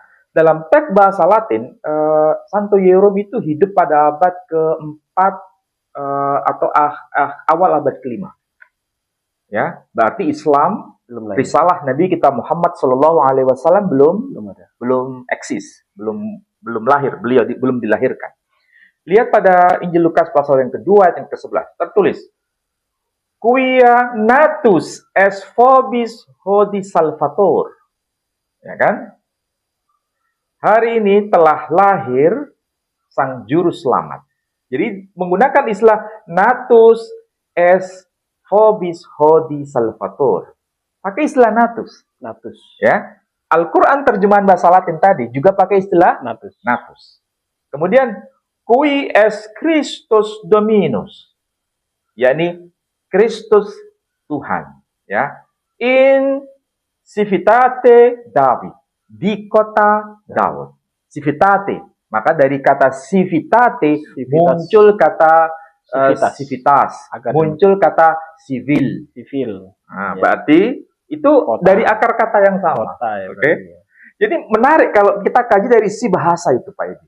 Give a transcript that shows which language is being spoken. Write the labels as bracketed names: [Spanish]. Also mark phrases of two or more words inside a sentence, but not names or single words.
[Indonesian] Dalam teks bahasa Latin, Santo Yerum itu hidup pada abad ke-4 atau awal abad kelima. Ya, berarti Islam, risalah Nabi kita Muhammad Shallallahu Alaihi Wasallam belum eksis, belum lahir, beliau belum dilahirkan. Lihat pada Injil Lukas pasal yang kedua ayat yang ke-11 tertulis, [Latin] Quia natus es vobis hodi salvator. [Indonesian] Ya kan? Hari ini telah lahir sang juru selamat. Jadi menggunakan istilah [Latin] natus es vobis hodi salvator. [Indonesian] Pakai istilah natus. Ya. Al-Quran terjemahan bahasa Latin tadi juga pakai istilah natus. [Latin] Kemudian Qui es Christus Dominus, [Indonesian] yakni Kristus Tuhan, ya. [Latin] In civitate David, [Indonesian] di kota Daud. Civitate, maka dari kata civitate muncul kata civitas, muncul kata civil. Nah, ya. Berarti itu kota. Dari akar kata yang sama. Ya, Oke. Jadi menarik kalau kita kaji dari si bahasa itu, Pak Edi.